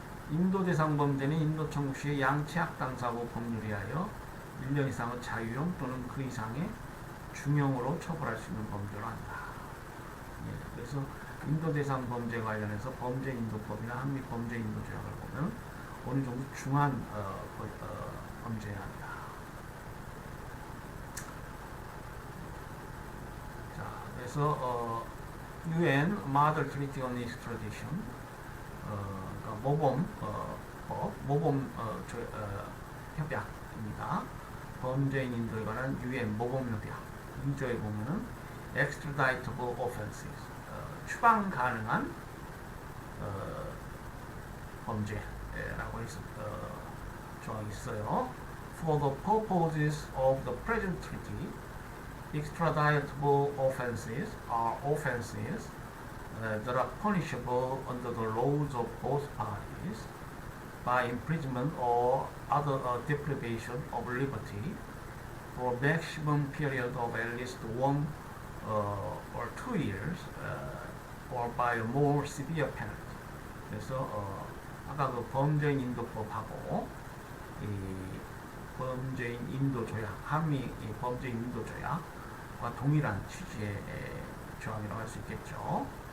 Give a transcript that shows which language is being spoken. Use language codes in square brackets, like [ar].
[ko] 인도 대상 범죄는 인도 청구 시에 양치약 당사고 법률에 의하여 1년 이상의 자유형 또는 그 이상의 중형으로 처벌할 수 있는 범죄로 한다. 그래서 인도 대상 범죄 관련해서 범죄 인도법이나 한미 범죄 인도 조약을 보면 어느 정도 중한 범죄여야 한다. 자, 그래서 UN Mother Treaty on Extradition 모범 협약입니다. 범죄인 인도에 관한 UN 모범 협약 2조에 보면은 extraditable offenses 추방 가능한 범죄라고 해서 조항이 있어요. [en] For the purposes of the present treaty, extraditable offenses are offenses that are punishable under the laws of both parties by imprisonment or other deprivation of liberty for maximum period of at least 1 or 2 years or by a more severe penalty. [ko] 그래서 아까 그 범죄인 인도법하고 이 범죄인 인도 조약, 한미 범죄인 인도 조약과 동일한 취지의 조항이라고 할 수 있겠죠.